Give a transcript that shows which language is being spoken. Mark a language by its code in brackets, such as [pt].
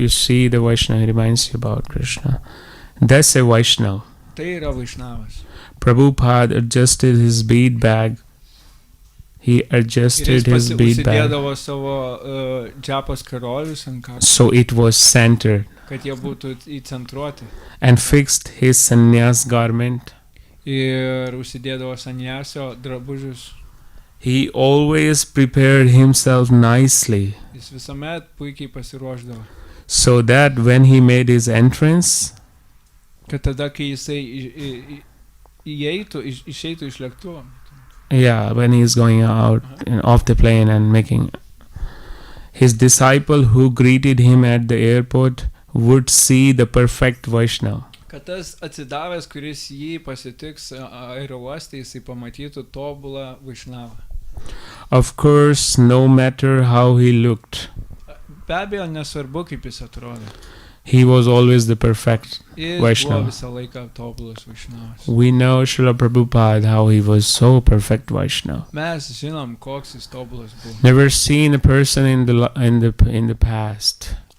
[en] you see the Vaishnava, he reminds you about Krishna. That's a Vaishnava. [lt] Tai yra Vaišnavas. [en] Prabhupada adjusted his bead bag. He [lt] Ir [en] adjusted [lt] jis [en] his bead bag [lt] užsidėdavo savo džapos karolius ant kaklo, [en] so it was centered, [lt] kad jie būtų įcentruoti. [en] and fixed his sannyas garment. [lt] Ir užsidėdavo sanyasio drabužius. [en] He always prepared himself nicely [lt] Jis visuomet puikiai pasiruošdavo. [en] so that when he made his entrance, [lt] Kad tada, kai jisai išeitų iš lėktuvo, [en] when he is going out and off the plane and making, his disciple who greeted him at the airport would see the perfect Vaishnava. [lt] kad tas atsidavęs, kuris jį pasitiks aerouoste, jisai pamatytų tobulą Vaišnavą. [en] Of course, no matter how he looked, [lt] Be abejo, nesvarbu, kaip jis atrodo. [en] he was always the perfect [lt] Jis [en] Vaishnava. [lt] buvo visą laiką tobulas Vaišnavas. [en] We know Srila Prabhupada how he was so perfect Vaishnava. [lt] Mes žinom, koks jis tobulas buvo. [en] Never seen a person in the past.